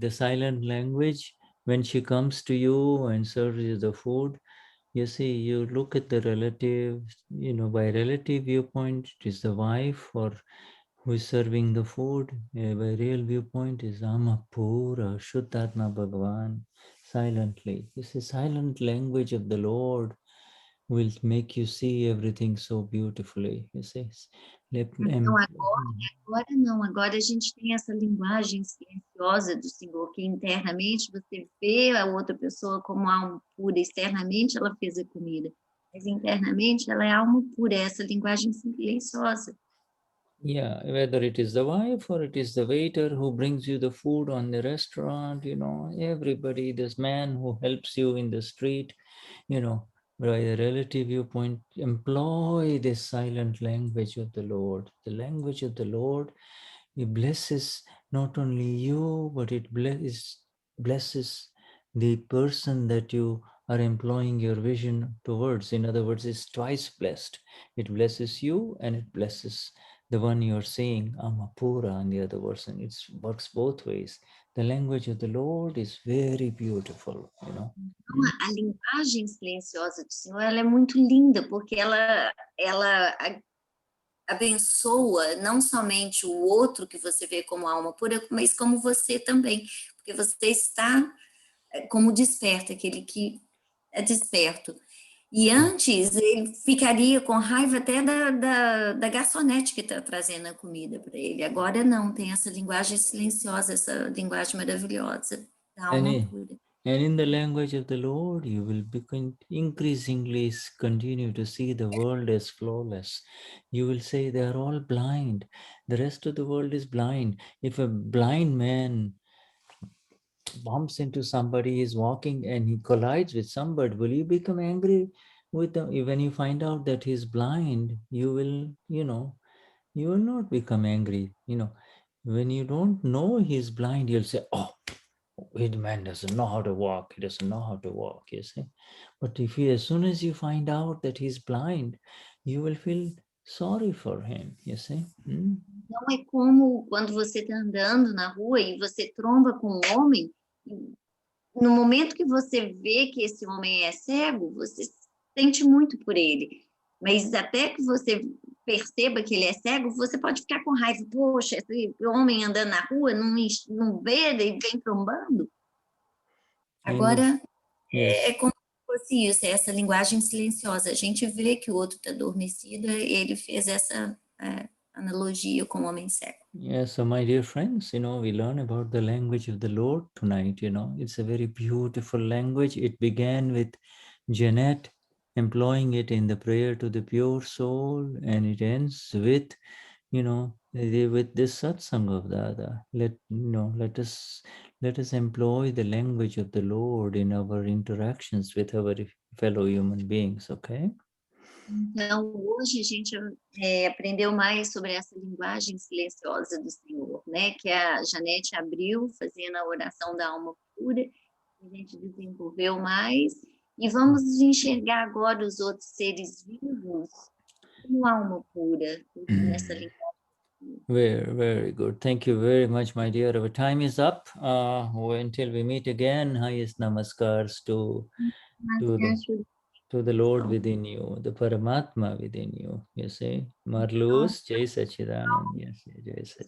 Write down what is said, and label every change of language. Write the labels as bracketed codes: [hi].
[en] The silent language, when she comes to you and serves you the food, you see, you look at the relative, by relative viewpoint, it is the wife or who is serving the food. By real viewpoint is Amapura, Shuddha Bhagavan, silently. This is silent language of the Lord will make you see everything so beautifully, you see. [pt] Então agora não, agora a gente tem essa linguagem silenciosa do Senhor, que internamente você vê a outra pessoa como alma pura, externamente ela fez a comida, mas internamente ela é alma pura, essa linguagem silenciosa. [en] Yeah, whether it is the wife or it is the waiter who brings you the food on the restaurant, everybody, this man who helps you in the street, by a relative viewpoint, employ this silent language of the Lord. The language of the Lord, it blesses not only you, but it blesses the person that you are employing your vision towards. In other words, it's twice blessed. It blesses you and it blesses the one you're saying, Amapura, and the other person. It works both ways. The language of the Lord is very beautiful, [pt] A linguagem silenciosa do Senhor, ela é muito linda, porque ela abençoa não somente o outro que você vê como alma pura, mas como você também, porque você está como desperto, aquele que é desperto. E antes ele ficaria com raiva até da garçonete que está trazendo a comida para ele. Agora não, tem essa linguagem silenciosa, essa linguagem maravilhosa da alma pura. [en] And in the language of the Lord, you will increasingly continue to see the world as flawless. You will say they are all blind. The rest of the world is blind. If a blind man bumps into somebody, is walking and he collides with somebody, will you become angry with them? When you find out that he's blind, you will, you will not become angry. When you don't know he's blind, you'll say, oh, the man doesn't know how to walk. He doesn't know how to walk, you see. But as soon as you find out that he's blind, you will feel sorry for him, you see. [pt] Então é como quando você está andando na rua e você tromba com um homem, no momento que você vê que esse homem é cego, você sente muito por ele. Mas até que você perceba que ele é cego, você pode ficar com raiva. Poxa, esse homem andando na rua não vê e vem trombando. Agora, é como se fosse isso, é essa linguagem silenciosa. A gente vê que o outro está adormecido, ele fez essa analogia com o homem cego. [en] Yes, so my dear friends, we learn about the language of the Lord tonight, It's a very beautiful language. It began with Janet employing it in the prayer to the pure soul, and it ends with, with this satsang of Dada. Let us employ the language of the Lord in our interactions with our fellow human beings, okay? [pt] Então, hoje a gente aprendeu mais sobre essa linguagem silenciosa do Senhor, né? Que a Janete abriu, fazendo a oração da alma pura, a gente desenvolveu mais, e vamos enxergar agora os outros seres vivos como alma pura, nessa linguagem. [en] Very, very good. Thank you very much, my dear. Our time is up. Until we meet again, highest namaskars to the Lord within you, the Paramatma within you. You see, Marlus, Jai Sachidanand. Yes, Jai